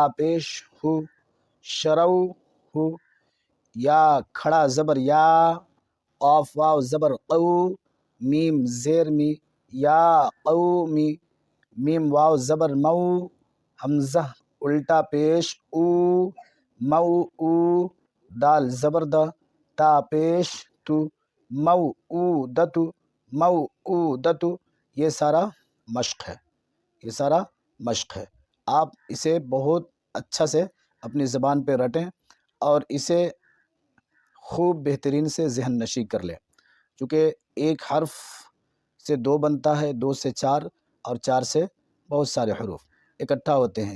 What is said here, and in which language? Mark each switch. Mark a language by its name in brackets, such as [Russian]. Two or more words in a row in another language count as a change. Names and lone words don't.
[Urdu] پیش ہو شرو ہو، یا کھڑا زبر یا، قاف واو زبر قو، میم زیر می یا قومی، میم واو زبر مو، حمزہ الٹا پیش او، مو او، دال زبر د، تا پیش تو، مو او دتو مو او دتو۔ یہ سارا مشق ہے، یہ سارا مشق ہے۔ آپ اسے بہت اچھا سے اپنی زبان پہ رٹیں اور اسے خوب بہترین سے ذہن نشی کر لیں، چونکہ ایک حرف سے 2 بنتا ہے، 2 سے 4 اور 4 سے بہت سارے حروف اکٹھا ہوتے ہیں۔